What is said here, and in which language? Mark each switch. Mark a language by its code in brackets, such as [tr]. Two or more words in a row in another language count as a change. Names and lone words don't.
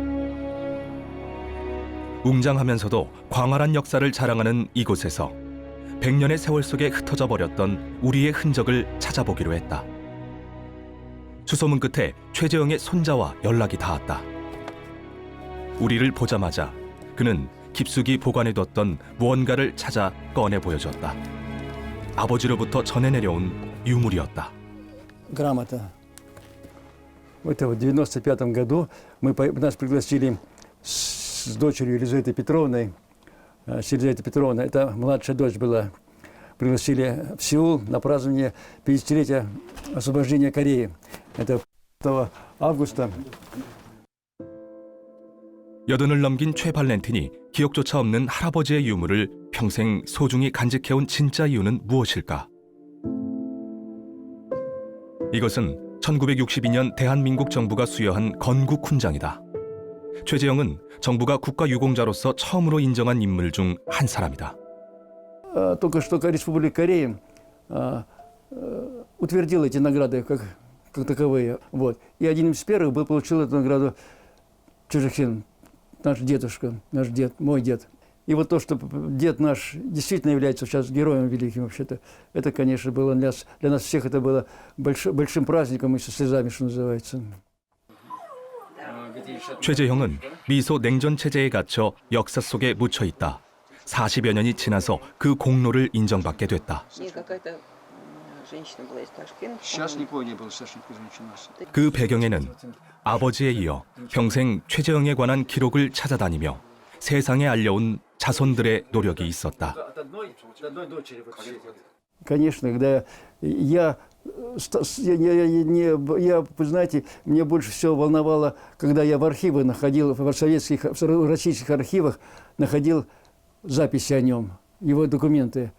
[ko] 웅장하면서도 광활한 역사를 자랑하는 이곳에서 100년의 세월 속에 흩어져 버렸던 우리의 흔적을 찾아보기로 했다. 수소문 끝에 최재형의 손자와 연락이 닿았다. 우리를 보자마자 그는 깊숙이 보관해뒀던 무언가를 찾아 꺼내 보여줬다. 아버지로부터 전해 내려온 유물이었다. [ru] Грамота. Это в 95 году нас пригласили с дочерью Елизаветой Петровной. Елизавета Петровна, это младшая дочь была. Пригласили в Сеул на празднование 50-летия освобождения Кореи. Это 5 августа. [ko] 여든을 넘긴 최 발렌틴이 기억조차 없는 할아버지의 유물을 평생 소중히 간직해온 진짜 이유는 무엇일까? 이것은 1962년 대한민국 정부가 수여한 건국 훈장이다. 최재형은 정부가 국가유공자로서 처음으로 인정한 인물 중 한 사람이다. [ru] Только что Республика Корея утвердила эти награды как таковые. Вот. И один из первых получил эту награду Чужехин, наш дедушка, наш дед, мой дед. И вот то, что дед наш действительно является сейчас героем великим вообще-то, это, конечно, было для нас всех это было большим праздником и со слезами, что называется. [ko] 최재형은 미소 냉전 체제에 갇혀 역사 속에 묻혀 있다. 40여 년이 지나서 그 공로를 인정받게 됐다. [ru] Сейчас никого не было, Саша, не [ko] 그 배경에는 아버지에 이어 평생 최재형에 관한 기록을 찾아다니며 세상에 알려온 자손들의 노력이 있었다. [ru] Конечно, когда я, знаете, мне больше всего волновало, когда я в архивах находил, в российских архивах находил записи о нем, его документы.